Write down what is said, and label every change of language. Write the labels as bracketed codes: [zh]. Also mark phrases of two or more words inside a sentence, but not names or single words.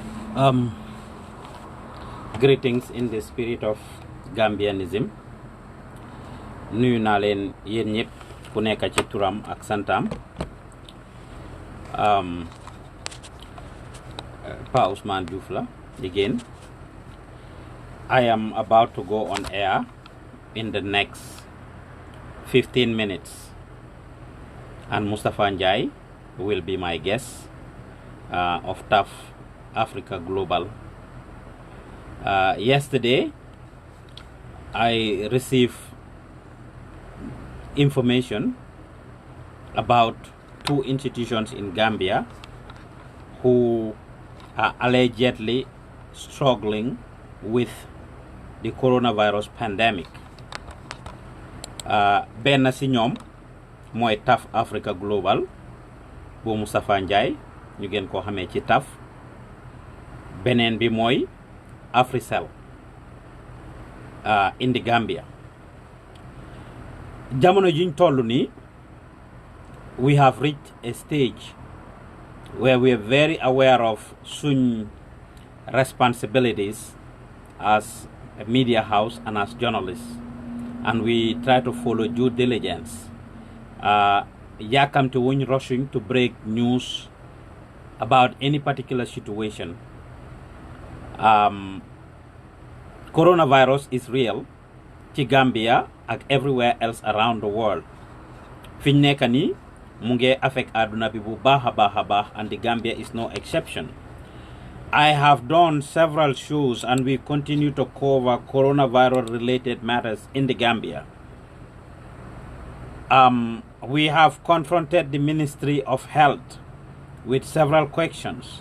[en] Um, Greetings in the spirit of Gambianism. [wo] Nuyu naa leen yéen ñëpp ku nekk ci turam ak santam. Pa Ousmane Diouf la again. [en] I am about to go on air in the next 15 minutes, and Mustafa Njai will be my guest of TAF Africa Global. Yesterday, I received information about two institutions in Gambia who are allegedly struggling with the coronavirus pandemic. [wo] Benn si ñoom mooy TAF Africa Global bu Moustapha Njie ñu gën koo xamee ci TAF. Beneen bi mooy Africell [en] in the Gambia. [wo] Jamono juñ tollu nii, [en] we have reached a stage where we are very aware of suñ responsibilities as a media house and as journalists, and we try to follow due diligence. [wo] Yaakamte wuñ [en] rushing to break news about any particular situation. Coronavirus is real [wo] ci Gambia ak [en] everywhere else around the world. [wo] Fiñ nekk nii mu ngi affect àdduna bi bu baax a baax, [en] and the Gambia is no exception. I have done several shows and we continue to cover coronavirus related matters in the Gambia. We have confronted the Ministry of Health with several questions.